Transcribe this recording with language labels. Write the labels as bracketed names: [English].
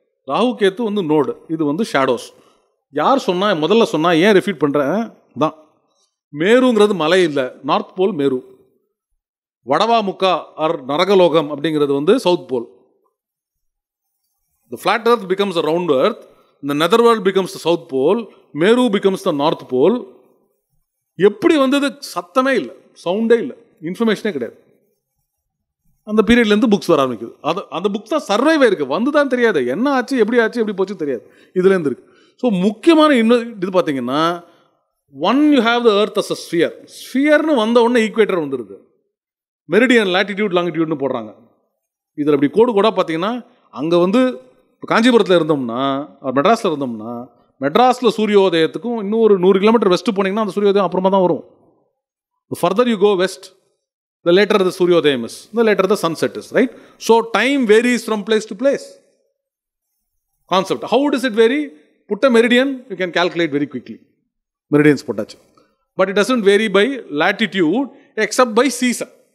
[Tamil] ராகு கேத்து வந்து நோடு, இது வந்து ஷேடோஸ். யார் சொன்னால் முதல்ல சொன்னால் ஏன் ரிஃபீட் பண்ணுறேன் தான். மேருங்கிறது மலை இல்லை, நார்த் போல் மேரு. வடவாமுக்கா ஆர் நரகலோகம் அப்படிங்கிறது வந்து south pole. [English] The flat earth becomes a round earth, the netherworld becomes the south pole, Meru becomes the north pole. [Tamil] எப்படி வந்தது? சத்தமே இல்லை, சவுண்டே இல்லை, இன்ஃபர்மேஷனே கிடையாது. அந்த பீரியட்லேருந்து புக்ஸ் வர ஆரம்பிக்குது. அந்த புக்ஸ் தான் சர்வைவ் இருக்குது, வந்து தான் தெரியாது என்ன ஆச்சு, எப்படி போச்சு தெரியாது, இதுலேருந்து இருக்குது. ஸோ முக்கியமான இது பார்த்தீங்கன்னா, [English] When you have the earth as a sphere. [Tamil] ஸ்பியர்னு வந்த உடனே ஈக்குவேட்டர் வந்துடுது, மெரிடியன், லாட்டிடியூட், லாங்கிடியூட்னு போடுறாங்க. இதில் அப்படி கோடாக பார்த்தீங்கன்னா, அங்கே வந்து இப்போ காஞ்சிபுரத்தில் இருந்தோம்னா, மெட்ராஸில் இருந்தோம்னா, மெட்ராஸில் சூரியோதயத்துக்கும் இன்னும் ஒரு 100 கிலோமீட்டர் வெஸ்ட்டு போனீங்கன்னா அந்த சூரியோதயம் அப்புறமா தான் வரும். [English] Further you go west, the later the Suryodayam is, the later the sunset is, right? So time varies from place to place. Concept. How does it vary? Put a meridian, you can calculate very quickly. Meridians [Tamil] potachu. [English] But it doesn't vary by latitude except by season.